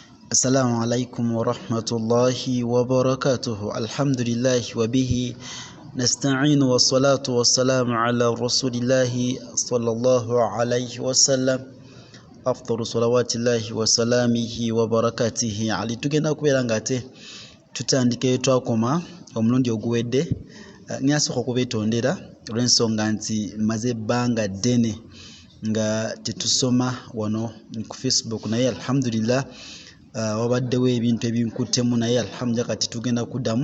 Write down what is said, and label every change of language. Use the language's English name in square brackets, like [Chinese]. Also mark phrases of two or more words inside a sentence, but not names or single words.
[Arabic] السلام عليكم ورحمة الله وبركاته. الحمد لله وبه نستعين والصلاة والسلام على رسول الله صلى الله عليه وسلم أفضل صلوات الله وسلامه وبركاته علي. [Ganda] Tugenda kubeera ngate tutandike twakoma omulundi oguwedde nyasoko kubetondera olw'ensonga nti maze ebbanga ddene nga tetusoma wano ku Facebook, naye alhamdulillah wabaddewo ebintu ebinkuttemu, naye alhamdulillah kati tugenda kuddamu.